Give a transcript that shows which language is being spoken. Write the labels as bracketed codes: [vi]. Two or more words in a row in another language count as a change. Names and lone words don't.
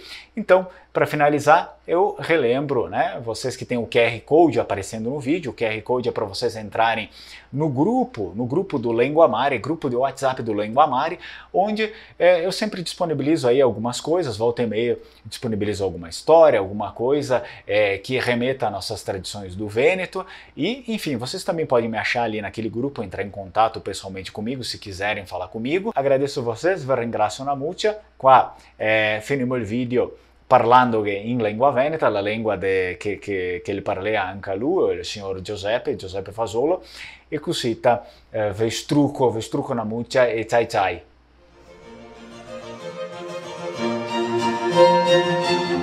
[pt] Então, para finalizar, eu relembro, né, vocês que têm o QR Code aparecendo no vídeo, o QR Code é para vocês entrarem no grupo do Lenguamare, grupo de WhatsApp do Lenguamare, onde eu sempre disponibilizo aí algumas coisas, volta e meia disponibilizo alguma história, alguma coisa que remeta às nossas tradições do Vêneto, e enfim, vocês também podem me achar ali naquele grupo, entrar em contato pessoalmente comigo, se quiserem falar comigo. Agradeço vocês, [vec] vi ringrazio una muccia, qua finimo il video parlando in lingua veneta, la lingua che gli parla anche a lui, il signor Giuseppe Fasolo, e così vi struco una muccia e ciao ciao.